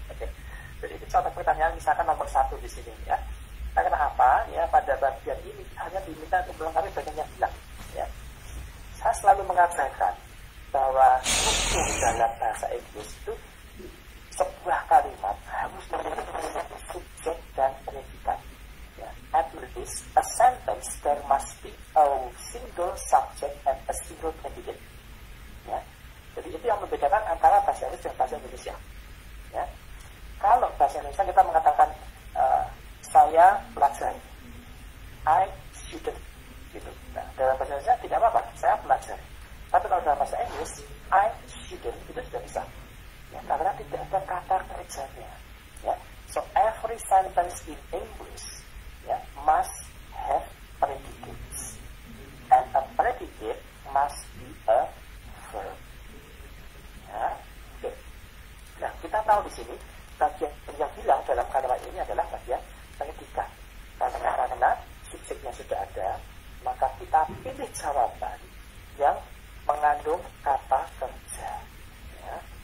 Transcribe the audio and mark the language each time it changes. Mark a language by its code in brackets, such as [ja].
[id] Oke, jadi itu contoh pertanyaan misalkan nomor 1 di sini ya. Karena apa? Ya, pada bagian ini hanya diminta untuk melengkapi bagian yang hilang. Ya, saya selalu mengatakan bahwa hukum dalam bahasa Inggris itu sebuah kalimat harus memiliki subjek dan predikat. [en] At least a sentence there must be a single subject and a single predicate. [id] Ya, jadi itu yang membedakan antara bahasa Inggris dan bahasa Indonesia. Ya, kalau bahasa Indonesia kita mengatakan saya pelajari, [en] I student, [id] gitu. Nah, dalam bahasa Indonesia tidak apa-apa, saya pelajari. Tapi kalau dalam bahasa Inggris, [en] I student [id] itu sudah bisa. Ya, karena tidak ada kata kerjanya. [en] Ya, so every sentence in English must have predicates, and a predicate must be a verb. [id] Ya, oke. Nah, kita tahu di sini bagian yang hilang dalam kalimat ini adalah bagian predikat. Karena subjeknya sudah ada, maka kita pilih jawaban yang mengandung kata kerja. Ya.